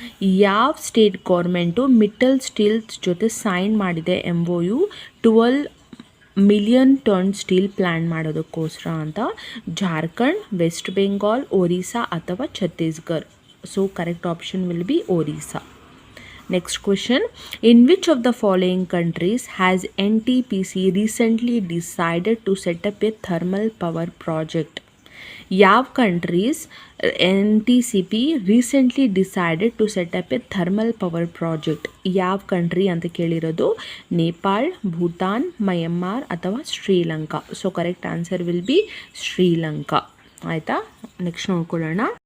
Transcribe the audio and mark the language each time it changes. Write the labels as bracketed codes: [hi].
[kn] ಯಾವ state government Mittal steels ಜೊತೆ sign ಮಾಡಿದೆ MOU 12 million ton steel plant ಮಾಡೋದಕ್ಕೋಸ್ಕರ ಅಂತ? ಜಾರ್ಖಂಡ್, ವೆಸ್ಟ್ ಬೆಂಗಾಲ್, ಒರಿಸ್ಸಾ ಅಥವಾ Chhattisgarh? [en] So correct option will be Orissa. Next question. In which of the following countries has NTPC recently decided to set up a thermal power project? [kn] ಯಾವ [en] Countries NTPC recently decided to set up a thermal power project? [kn] ಯಾವ country ಅಂತ ಕೇಳಿರೋದು. ನೇಪಾಳ್, ಭೂತಾನ್, ಮಯನ್ಮಾರ್ ಅಥವಾ Sri Lanka? [en] So correct answer will be Sri Lanka. [kn] ಆಯಿತಾ? [en] next [kn] ನೋಡ್ಕೊಳ್ಳೋಣ.